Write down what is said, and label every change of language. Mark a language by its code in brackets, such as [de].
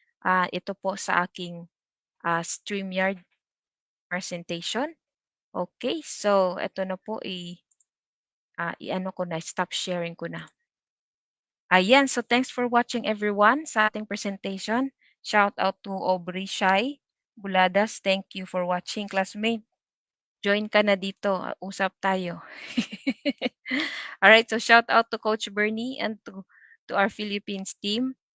[tl] Ito po sa aking StreamYard presentation. Okay, so ito na po, i-ano ko na, stop sharing ko na. [en] Ayan, so thanks for watching everyone [tl] sa ating [en] presentation. Shout out to Aubrey Shai Buladas. Thank you for watching, classmate. [tl] Join ka na dito, usap tayo. [en] Alright, so shout out to Coach Bernie and to our Philippines team.